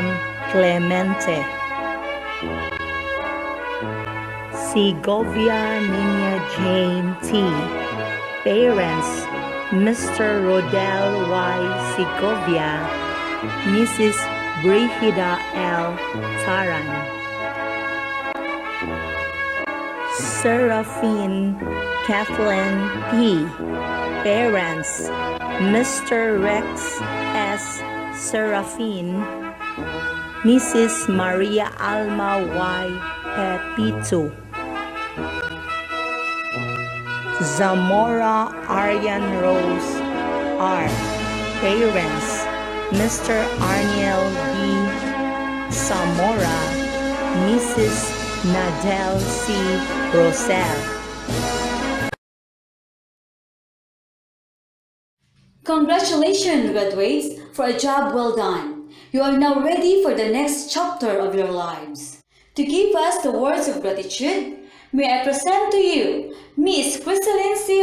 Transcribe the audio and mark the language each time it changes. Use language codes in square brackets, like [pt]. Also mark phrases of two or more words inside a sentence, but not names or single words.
[en] Clemente. Segovia Nina Jane T. Parents, Mr. Rodel Y. Segovia, Mrs. Brigida L. Taran. Seraphine Kathleen P. Parents, Mr. Rex S. Seraphine, Mrs. Maria Alma Y. Pepito. Zamora Aryan Rose R. Parents, Mr. Arniel B. Zamora, Mrs. Nadel C. Rosell. Congratulations, graduates, for a job well done. You are now ready for the next chapter of your lives. To give us the words of gratitude, may I present to you Miss Crystalline C.